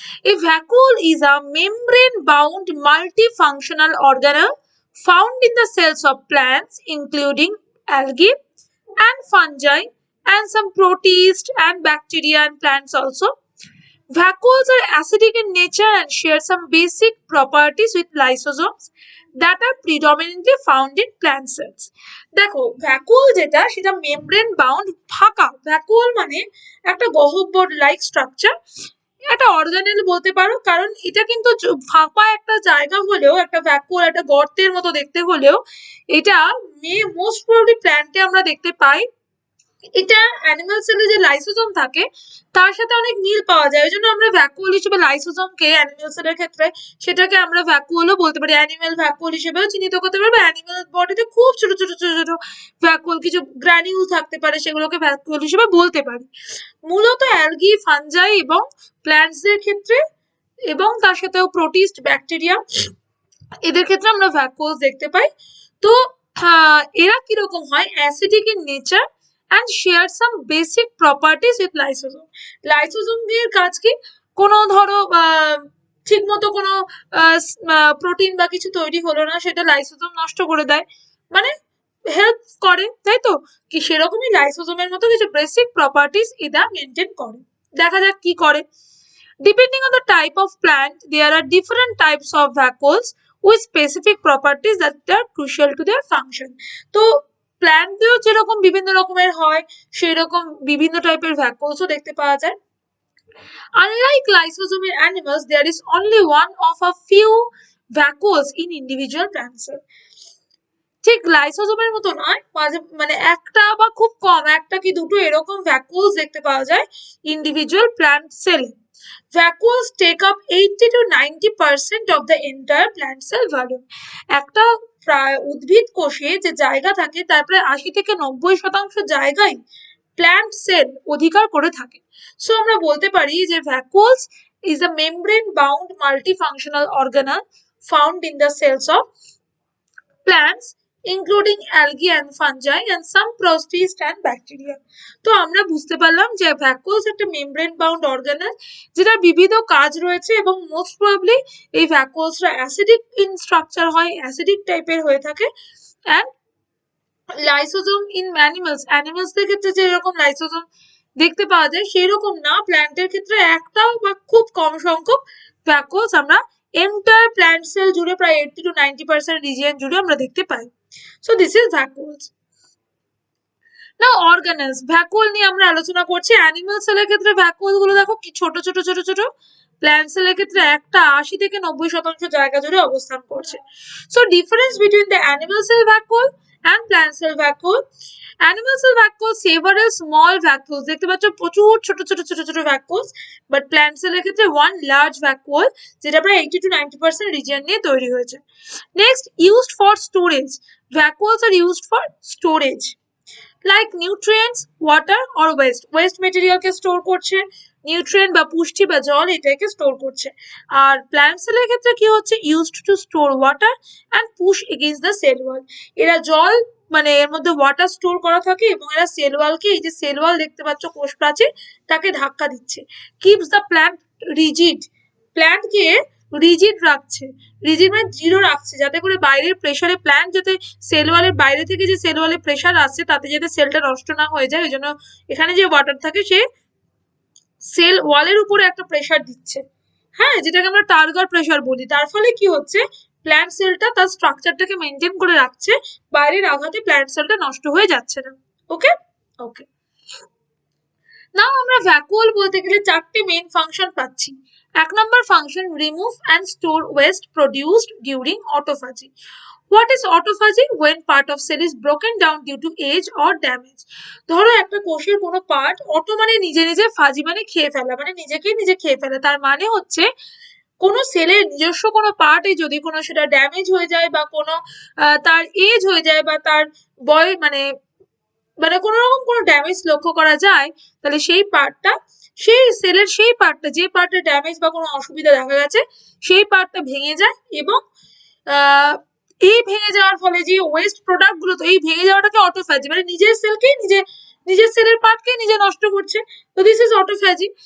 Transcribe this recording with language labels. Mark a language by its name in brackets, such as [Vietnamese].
[English] A vacuole is a membrane bound multifunctional organelle found in the cells of plants including algae and fungi and some protists and bacteria and plants also. Vacuoles are acidic in nature and share some basic properties with lysosomes that are predominantly found in plant cells. [Bangla] দেখো vacuole যেটা সেটা membrane bound ফাঁকা। Vacuole মানে একটা গহ্বর like structure, একটা organelle বলতে পারো, কারণ এটা কিন্তু ফাঁকা একটা জায়গা হলেও, একটা ভ্যাকুওল একটা গর্তের মতো দেখতে হলেও এটা মোস্ট প্রবাবলি প্ল্যান্টে আমরা দেখতে পাই। এটা অ্যানিমাল সেলে যে লাইসোজোম থাকে তার সাথে অনেক মিল পাওয়া যায়, ওই জন্য আমরা ভ্যাকুওল হিসেবে লাইসোজোমকে অ্যানিমাল সেলের ক্ষেত্রে সেটাকে আমরা ভ্যাকুওলও বলতে পারি, অ্যানিমাল ভ্যাকুওল হিসেবেও চিহ্নিত করতে পারবো। অ্যানিমাল বডিতে খুব ছোট ছোট ছোট ছোট ভ্যাকুওল, কিছু গ্র্যানিউল থাকতে পারে, সেগুলোকে ভ্যাকুওল হিসেবে বলতে পারি। মূলত অ্যালগি, ফানজাই এবং প্ল্যান্টসদের ক্ষেত্রে এবং তার সাথেও প্রোটিস্ট, ব্যাকটেরিয়া, এদের ক্ষেত্রে আমরা ভ্যাকুওলস দেখতে পাই। তো এরা কিরকম হয়? [English] Acidic in nature and share some basic properties with lysosome. [Bangla] Lysosome এর কাজ কি? কোনো ধরো ঠিকমতো কোনো প্রোটিন বা কিছু তৈরি হলো না, সেটা লাইসোজোম নষ্ট করে দেয়, মানে হেল্প করে, তাই তো? কি সেরকমই লাইসোজোমের মতো কিছু বেসিক প্রপার্টিস এরা মেনটেন করে। দেখা যাক কি করে। [English] Depending on the type of plant, there are different types of vacuoles with specific properties that are crucial to their function. [Bangla] তো প্ল্যান্টও যেরকম বিভিন্ন রকমের হয়, সেই রকম বিভিন্ন টাইপের ভ্যাকুওলসও দেখতে পাওয়া যায়। [English] Unlike lysosome in animals, there is only one of a few vacuoles in individual plant cell. [Bangla] ঠিক লাইসোজোমের মতো নয়, মানে একটা বা খুব কম, একটা কি দুটো এরকম ভ্যাকুওলস দেখতে পাওয়া যায় ইন্ডিভিজুয়াল প্ল্যান্ট সেলে। [English] Vacuoles take up 80 to 90% of the entire plant cell volume. [Bangla] একটা উদ্ভিদ কোষে যে জায়গা থাকে তার প্রায় 80 থেকে 90% জায়গায় প্ল্যান্ট সেল অধিকার করে থাকে। সো আমরা বলতে পারি যে [English] vacuoles is a membrane bound multifunctional organelle found in the cells of plants including algae and fungi and some protists and bacteria. [Bangla] তো আমরা বুঝতে পারলাম যে ভ্যাকুওলস একটা মেমব্রেন বাউন্ড অর্গানেল, যেটা বিবিধ কাজ রয়েছে এবং মোস্ট প্রবাবলি এই ভ্যাকুওলসরা [English] acidic in structure [Bangla] হয়, অ্যাসিডিক টাইপের হয়ে থাকে। অ্যান্ড লাইসোজোম ইন অ্যানিমালসদের ক্ষেত্রে যেরকম লাইসোজোম দেখতে পাওয়া যায় সেই রকম না, প্ল্যান্টের ক্ষেত্রে একটাও বা খুব কম সংখ্যক ভ্যাকুওলস আমরা এন্টায়ার প্ল্যান্ট সেল জুড়ে প্রায় 80 to 90% রিজিয়ন জুড়ে আমরা দেখতে পাই। [English] So this is vacuoles. [Bangla] Now organelles, vacuole নিয়ে আমরা আলোচনা করছি। অ্যানিমাল সেলের ক্ষেত্রে ভ্যাকুওল গুলো দেখো কি ছোট ছোট ছোট ছোট, প্ল্যান্ট সেলের ক্ষেত্রে একটা 80 থেকে 90% জায়গা জুড়ে অবস্থান করছে। [English] So difference between the animal cell vacuole and plant cell vacuole. Animal cell vacuole several small vacuoles, [Bangla] দেখতে পাচ্ছ প্রচুর ছোট ছোট ছোট ছোট vacuoles, বাট প্ল্যান্ট সেলের ক্ষেত্রে one large vacuole যেটা প্রায় 80 to 90% রিজিয়ন নিয়ে তৈরি হয়েছে। [English] Next, used for storage. Vacuoles are used for storage like nutrients, water or waste material [Bangla] K store করছে, নিউট্রিয়েন্ট বা পুষ্টি বা জল এটাকে স্টোর করছে। আর প্ল্যান্ট সেলের ক্ষেত্রে কি হচ্ছে? [English] Used to store water and push against the cell wall. [Bangla] এরা জল, মানে এর মধ্যে ওয়াটার স্টোর করা থাকে এবং এরা সেল ওয়ালকে, এই যে সেল ওয়াল দেখতে পাচ্ছ কোষ প্রাচীর, তাকে ধাক্কা দিচ্ছে। [English] keeps the plant rigid, [Bangla] প্ল্যান্টকে rigid রাখছে, রিজিড মানে দৃঢ় রাখছে, যাতে করে বাইরের প্রেসারে প্ল্যান্ট যাতে সেল ওয়ালের বাইরে থেকে যে সেল ওয়ালে প্রেসার আসছে তাতে যাতে সেলটা নষ্ট না হয়ে যায়, ওই জন্য এখানে যে ওয়াটার থাকে সে সেল ওয়ালের উপরে একটা প্রেসার দিচ্ছে, হ্যাঁ, যেটাকে আমরা টার্গার প্রেসার বলি। তার ফলে কি হচ্ছে? প্ল্যান্ট সেলটা তার স্ট্রাকচারটাকে মেনটেন করে রাখছে, বাইরের আঘাতে প্ল্যান্ট সেলটা নষ্ট হয়ে যাচ্ছে না। ওকে ওকে, নাও আমরা ভ্যাকুওল বলতে গেলে চারটে মেইন ফাংশন পাচ্ছি। [English] এক number function, remove and store waste produced during autophagy. What is autophagy? When part of cell is broken down due to age or damage. [Bangla] ধরো একটা কোষের কোনো পার্ট, অটো মানে নিজে নিজে, ফাজি মানে খেয়ে ফেলা, মানে নিজেকেই নিজে খেয়ে ফেলা, তার মানে হচ্ছে কোনো সেলের নিজস্ব কোনো পার্টে যদি কোনো সেটা ড্যামেজ হয়ে যায় বা কোনো তার এজ হয়ে যায় বা তার বয়স মানে মানে কোনো রকম কোনো ড্যামেজ লক্ষ্য করা যায়, তাহলে সেই পার্টটা, সেই সেলের সেই পার্টটা, যে পার্টে ড্যামেজ বা কোনো অসুবিধা দেখা গেছে, সেই পার্টটা ভেঙে যায় এবং এই ভেঙে যাওয়ার ফলে যে ওয়েস্ট প্রোডাক্ট গুলো, তো এই ভেঙে যাওয়াটাকে অটোফ্যাজি, মানে নিজের সেলকে নিজের সেলের পার্টকে নিজে নষ্ট করছে, তো [English] This is autophagy.